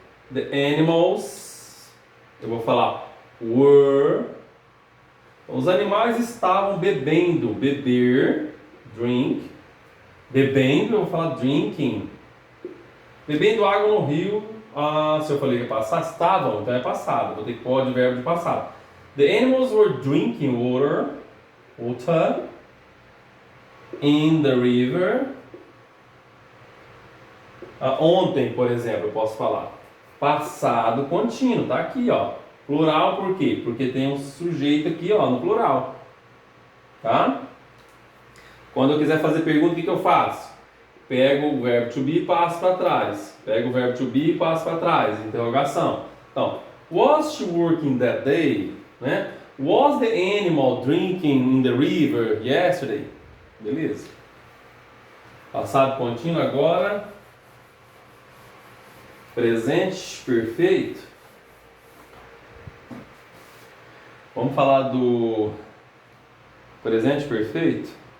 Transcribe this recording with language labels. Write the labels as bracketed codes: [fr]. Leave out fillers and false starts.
[en] The animals, [pt] eu vou falar were. Os animais estavam bebendo, beber, drink. Bebendo, eu vou falar drinking. Bebendo água no rio, se eu falei que é passado, estavam, então é passado. Vou ter que pôr o advérbio de passado. [en] The animals were drinking water in the river. [pt] Ontem, por exemplo, eu posso falar passado contínuo, tá aqui, ó. Plural por quê? Porque tem um sujeito aqui, ó, no plural. Tá? Quando eu quiser fazer pergunta, o que eu faço? Pego o verbo to be e passo para trás. Pego o verbo to be e passo para trás. Interrogação. Então, [en] was she working that day? Né? Was the animal drinking in the river yesterday? [pt] Beleza. Passado contínuo agora. Presente perfeito. Vamos falar do presente perfeito?